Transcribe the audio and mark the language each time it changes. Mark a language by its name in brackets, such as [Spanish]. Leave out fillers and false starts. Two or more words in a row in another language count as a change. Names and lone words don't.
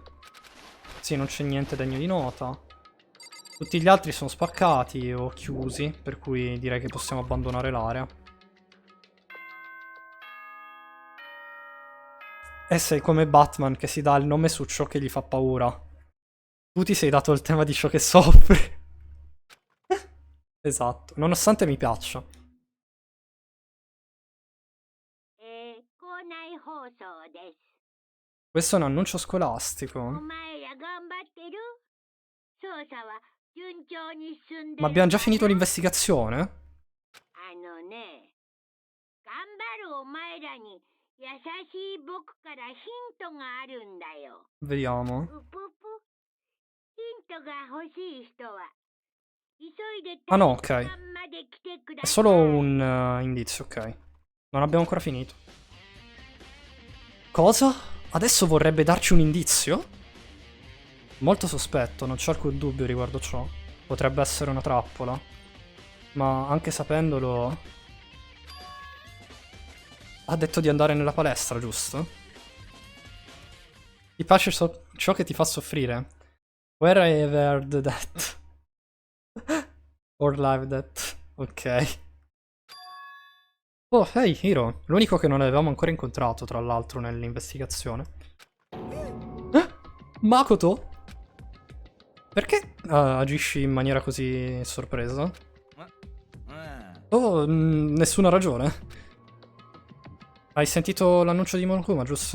[Italian] Sì, non c'è niente degno di nota. Tutti gli altri sono spaccati o chiusi, per cui direi che possiamo abbandonare l'area. E sei come Batman che si dà il nome su ciò che gli fa paura. Tu ti sei dato il tema di ciò che soffre. Esatto, nonostante mi piaccia. [Japanese] 校内放送です。 [Italian] Questo è un annuncio scolastico. [Japanese] お前ら頑張ってる？捜査は順調に進んでる。 [Italian] Ma abbiamo già finito l'investigazione? [Japanese] あのね、頑張るお前らに優しい僕からヒントがあるんだよ。 [Italian] Vediamo. [Japanese] うぷぷ。ヒントが欲しい人は急いで [Italian] Ah no, ok. [Japanese] まで来てくだ [Italian] È [Japanese] さい。 [Italian] solo un indizio, ok. Non abbiamo ancora finito. Cosa? Adesso vorrebbe darci un indizio? Molto sospetto, non c'è alcun dubbio riguardo ciò. Potrebbe essere una trappola. Ma anche sapendolo... Ha detto di andare nella palestra, giusto? Ti piace ciò che ti fa soffrire? [English] Where I have heard that. Or live that. Ok. Oh, hey, Hiro. [Italian] L'unico che non avevamo ancora incontrato, tra l'altro, nell'investigazione. Makoto? Perché agisci in maniera così sorpresa? Oh, nessuna ragione. Hai sentito l'annuncio di Monokuma, giusto?